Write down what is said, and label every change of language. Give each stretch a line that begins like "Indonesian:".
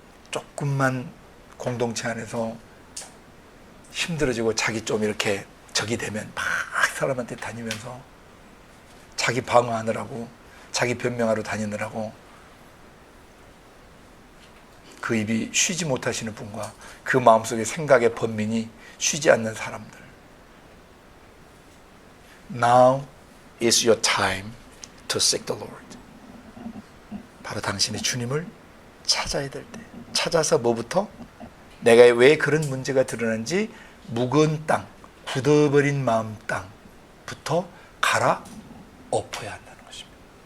Korean: 조금만 공동체 안에서 힘들어지고 자기 좀 이렇게 적이 되면 막 사람한테 다니면서 자기 방어하느라고, 자기 변명하러 다니느라고 그 입이 쉬지 못하시는 분과 그 마음속의 생각의 번민이 쉬지 않는 사람들.
English: Now is your time to seek the Lord.
Korean: 바로 당신의 주님을 찾아야 될 때. 찾아서 뭐부터? 내가 왜 그런 문제가 드러난지 묵은 땅, 굳어버린 마음 땅부터 갈아 엎어야 한다는 것입니다.